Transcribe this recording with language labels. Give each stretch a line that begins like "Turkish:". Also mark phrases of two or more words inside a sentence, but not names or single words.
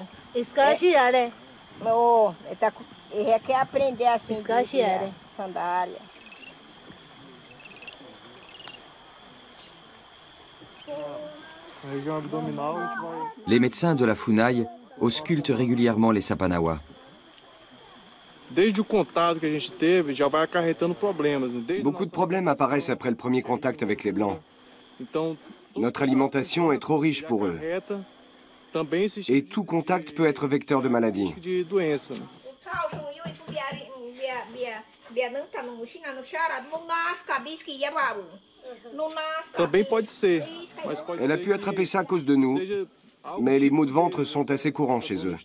Portuguese: Escaxirare. Não, ele quer aprender assim, sandália.
French: Les médecins de la Funai auscultent régulièrement les Sapanawa.
Portuguese: Desde o contato que a gente teve, já vai acarretando problemas.
French: Beaucoup de problèmes apparaissent après le premier contact avec les Blancs. Notre alimentation est trop riche pour eux. Et tout contact peut être vecteur de maladie. Elle a pu attraper ça à cause de nous, mais les maux de ventre sont assez courants chez eux.